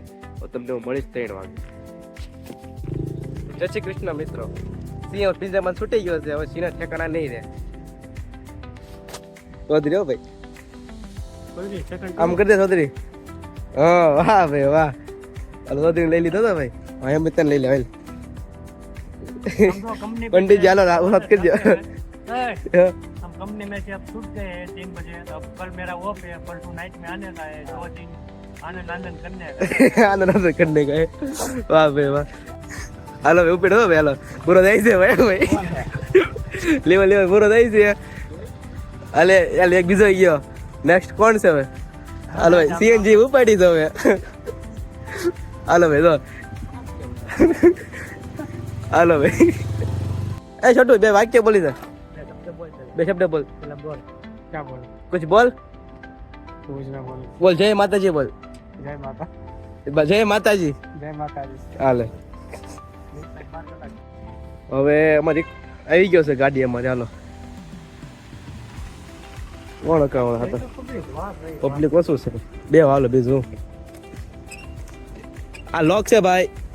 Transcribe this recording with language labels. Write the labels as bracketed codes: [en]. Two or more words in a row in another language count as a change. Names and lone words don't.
[gu] તો તમને હું મળીશ 3 વાગે. જય શ્રી કૃષ્ણ મિત્રો. સિંહ પિંજરામાં છૂટી ગયો છે. હવે સિંહના ઠેકાણા નહીં રહે. ચૌધરી હો ભાઈ આમ કરી દે ચૌધરી. હા વાહ ભાઈ વાહ. હાલો ચૌધરી લઈ લીધો તો ભાઈ. હા એમ તને લઈ લે ભાઈ. [hi] पंडित जालो रात कर दिया. हम कंपनी में से अब छूट गए हैं 3 बजे. अब कल मेरा ऑफ है. परसों नाइट में आने का है. 2 दिन आनंद आनंद करने का. आनंद करने का है. वाह भाई वाह. [gu] હાલો ભાઈ ઉપેડો ભાઈ. હાલો પૂરો જાય છે ભાઈ. ભાઈ લેવા લેવા પૂરો જાય છે. હાલે હાલે એક બીજો ગયો. નેક્સ્ટ કોણ છે હવે? હાલો ભાઈ સીએનજી ઉપાડી દો હવે. હાલો ભાઈ તો હાલો ભાઈ. એ છોટુ બે વાક્ય બોલી દે. બે શબ્દ બોલ. [hi] क्या बोल? कुछ बोल. कुछ ना बोल. बोल जय माताजी बोल. जय माता. [gu] જય માતાજી. [hi] जय माता दी. [gu] હાલે હવે અમારી આવી ગયો છે ગાડી અમારી. હાલો કોણ કાવણ હતા પબ્લિક ઓછું છે. બે હાલો બીજું આ લોક છે ભાઈ.